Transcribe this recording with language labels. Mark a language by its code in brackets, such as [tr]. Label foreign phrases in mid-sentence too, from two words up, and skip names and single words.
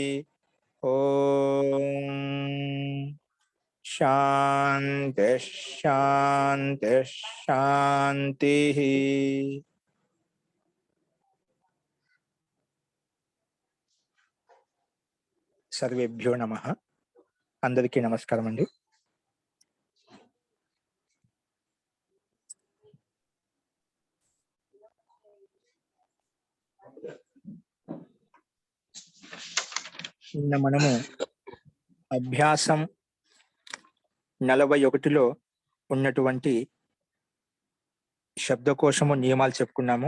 [sa] ओम शांति शांति शांति। सर्वेभ्यो नमः। [te] అందరికీ నమస్కారం అండీ। నిన్న మనము అభ్యాసం 41లో ఉన్నటువంటి శబ్దకోశము నియమాలు చెప్పుకున్నాము.